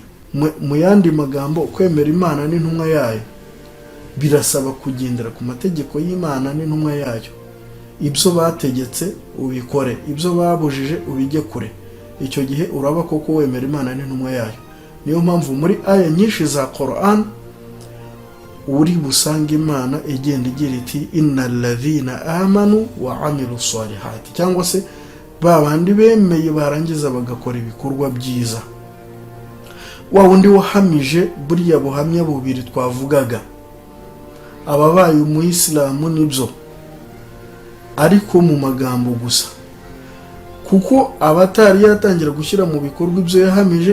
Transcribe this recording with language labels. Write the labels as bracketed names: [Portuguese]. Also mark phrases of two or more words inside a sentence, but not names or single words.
[Kinyarwanda] Mu yandi magambo, kwemera Imana n'intumwa yayo birasaba kugendera ku mategeko y'Imana n'intumwa yayo. Ibyo bategetse ubikore, ibyo babujije ubijye kure. Icyo gihe uraba koko wemera Imana n'intumwa yayo. Niyo mpamvu muri aya nyinshi za Quran uri busanga Imana igenda igira iti [Arabic] إن الذين آمنوا وعملوا الصالحات, [Kinyarwanda] cyangwa se babandi bemeye barangiza bagakora ibikorwa byiza. Wa wundi wahamije buriya buhamya bubiri twavugaga, ababaye umuyisilamu nibyo, ariko mu magambo gusa, kuko abatari yatangira gushyira mu bikorwa ibyo yahamije.